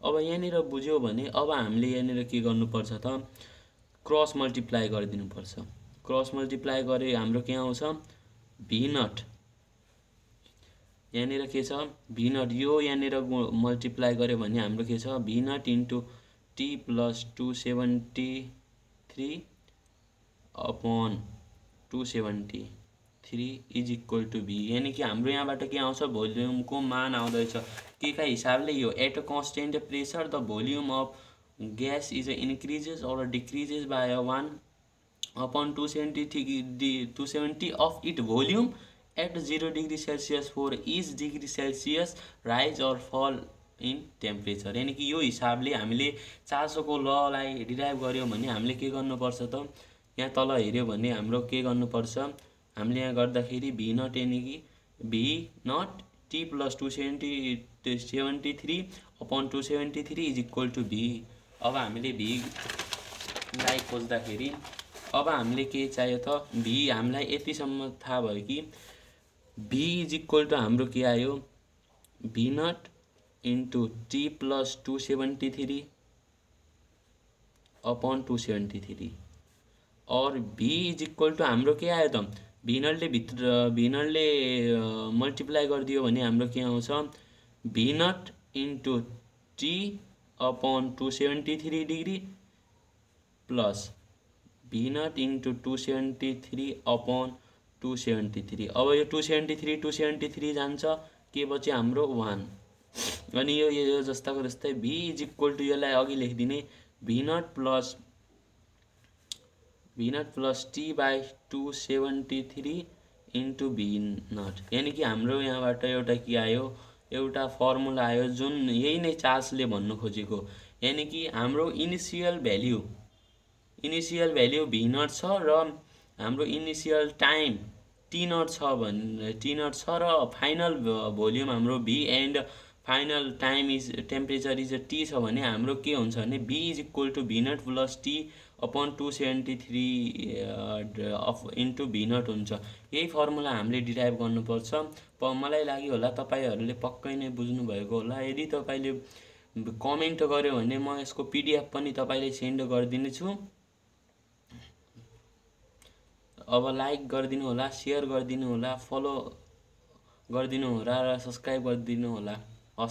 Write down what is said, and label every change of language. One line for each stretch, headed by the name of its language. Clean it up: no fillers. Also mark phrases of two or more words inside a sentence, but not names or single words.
Nepali: अब यहाँनिर बुझ्यो भने अब हामीले यहाँनिर के गर्नुपर्छ त
English: cross multiply
Nepali: गरिदिनुपर्छ।
English: cross multiply
Nepali: गरे हाम्रो के आउँछ
English: V naught.
Nepali: यहाँनिर के छ
English: V naught,
Nepali: यो यहाँनिर मल्टिप्लाई गऱ्यो भने हाम्रो के छ
English: V naught into T plus 273 upon 273 is equal to V.
Nepali: यानी कि हाम्रो यहाँबाट के आउँछ भोल्युमको मान आउँदैछ के का हिसाबले, यो
English: at a constant pressure the volume of gas is increases or decreases by 1 upon 270 of its volume at 0 degree Celsius for each degree Celsius rise or fall in temperature।
Nepali: यानी कि यो हिसाबले हामीले चार्ल्सको ललाई डिराइभ गर्यौं भने हामीले के गर्नुपर्छ त यहाँ तल हेर्यो भने हाम्रो के गर्नुपर्छ, हामीले यहाँ गर्दाखेरि
English: V naught
Nepali: यानी कि
English: V naught T plus 273 upon 273 is equal to V.
Nepali: अब हामीले भी लाई खोज्दाखेरि अब हामीले के चाहियो त भी, हामीलाई यतिसम्म थाहा भयो कि
English: V is equal to
Nepali: हाम्रो के आयो
English: V naught into T plus 273 upon 273 and V is equal to
Nepali: हाम्रो के आयो त भी नटले मल्टिप्लाई गरिदियो भने हाम्रो के आउँछ
English: V naught into T upon 273 degree plus V naught into 273 upon 273.
Nepali: अब यो 273 जान्छ, के बच्यो हाम्रो 1। अनि यो जस्ताको जस्तै
English: V is equal to
Nepali: यसलाई अघि लेखिदिने
English: V naught plus T by 273 into V naught.
Nepali: यानी कि हाम्रो यहाँबाट एउटा के आयो, एउटा फर्मुला आयो जुन यही नै चार्ल्सले भन्नु खोजेको। यानी कि हाम्रो
English: initial value V naught
Nepali: छ र हाम्रो
English: initial time T naught
Nepali: छ र
English: final volume
Nepali: हाम्रो
English: V and final time is temperature is T
Nepali: छ भने हाम्रो के हुन्छ भने
English: V is equal to V naught plus T upon 273 into V naught
Nepali: हुन्छ। यही फर्मुला हामीले डिराइभ गर्नुपर्छ। मलाई लाग्यो होला तपाईहरुले पक्कै नै बुझ्नु भएको होला। यदि तपाईले कमेन्ट गर्यो भने म यसको पीडीएफ पनि तपाईलाई सेन्ड गर्दिनेछु। अब लाइक गरिदिनु होला, शेयर गरिदिनु होला, फलो गरिदिनु होला र सब्स्क्राइब गरिदिनु होला।